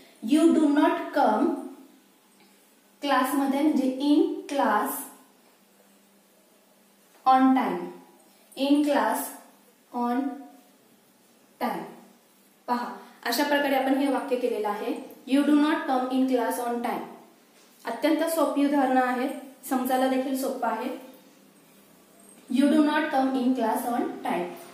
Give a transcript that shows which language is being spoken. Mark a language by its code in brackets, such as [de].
[en] you do not come [mr] क्लासमध्ये म्हणजे [en] In class on time. In class on time. [mr] पहा, अशा प्रकारे आपण हे वाक्य केलेलं आहे. [en] You do not come in class on time. [mr] अत्यंत सोपी उदाहरणं आहेत, समजायला देखील सोपं आहे. [en] You do not come in class on time.